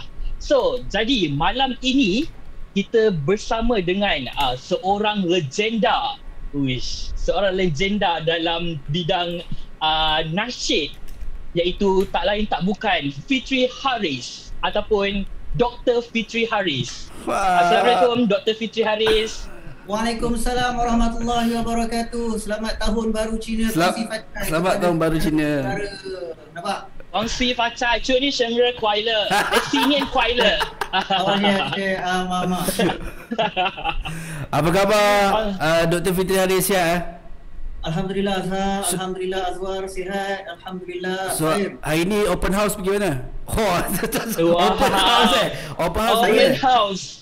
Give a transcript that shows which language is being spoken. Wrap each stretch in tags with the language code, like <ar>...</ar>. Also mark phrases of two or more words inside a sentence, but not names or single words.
<ms>So jadi malam ini kita bersama dengan seorang legenda, seorang legenda dalam bidang nasyid, iaitu tak lain tak bukan Fitri Haris ataupun Dr. Fitri Haris. Assalamualaikum Dr. Fitri Haris.</ms> <ar>وعليكم السلام ورحمة الله وبركاته.</ar> <ms>Selamat tahun baru Cina. Selamat tahun baru Cina. Nampak?</ms> <zh>恭喜发财，祝你生日快乐，新年快乐。</zh> <ms>Oh ya, mama. Apa khabar Dr. Fitri Haris ya? Alhamdulillah Azhar, Alhamdulillah Azwar sihat, Alhamdulillah. So hari ni</ms> <en>open house</en> <ms>pergi mana?</ms> <en>Open house.</en>